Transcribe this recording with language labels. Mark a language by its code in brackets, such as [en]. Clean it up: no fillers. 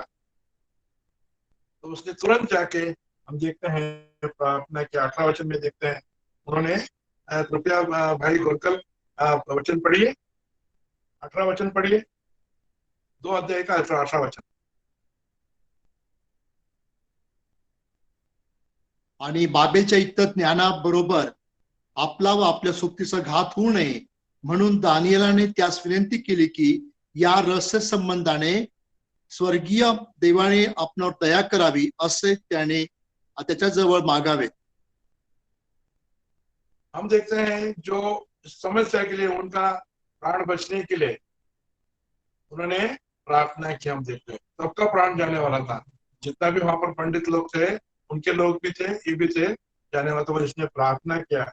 [hi] तो उसने तुरंत जाके, हम देखते हैं प्रार्थना के 18 वचन में देखते हैं, उन्होंने कृपया भाई गोरकल वचन पढ़िए, 18 वचन पढ़िए, 2 अध्याय का 18 वचन। [mr] आणि बाबेलच्या इत्त ज्ञानाबरोबर आपला व आपल्या सोबतीचा घात होऊ नये म्हणून दानिएलाने त्यास विनंती केली की या रहस्य संबंधाने स्वर्गीय देवाने आपणावर दया करावी असे त्याने त्याच्याजवळ मागावे. [hi] हम देखते हैं जो समस्या के लिए उनका प्राण बचने के लिए उन्होंने प्रार्थना की। हम देखते हैं सबका प्राण जाने वाला था, जितना भी वहां पर पंडित लोग थे, उनके लोग भी थे, ये भी थे, जाने वाला था, इसने प्रार्थना किया।